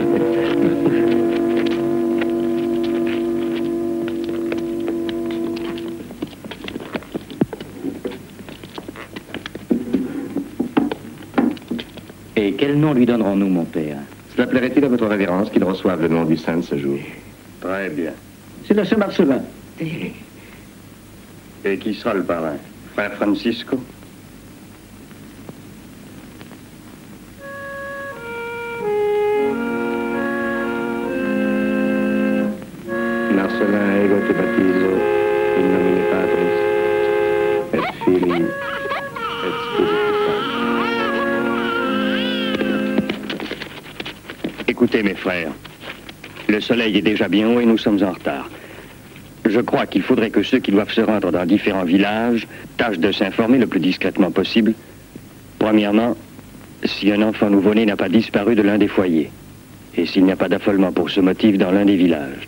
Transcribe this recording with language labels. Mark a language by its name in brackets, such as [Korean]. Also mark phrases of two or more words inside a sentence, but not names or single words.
[French] Et quel nom lui donnerons-nous, mon père? Cela plairait-il à votre révérence qu'il reçoive le nom du saint de ce jour? Très bien. C'est la Saint-Marcelin. Et qui sera le parrain? Frère Francisco? [Latin] Marcelin ego te baptizo in nomine Patris et Filii et Spiritus Sancti. [French] Écoutez, mes frères, le soleil est déjà bien haut et nous sommes en retard. Je crois qu'il faudrait que ceux qui doivent se rendre dans différents villages tâchent de s'informer le plus discrètement possible. Premièrement, si un enfant nouveau-né n'a pas disparu de l'un des foyers, et s'il n'y a pas d'affolement pour ce motif dans l'un des villages.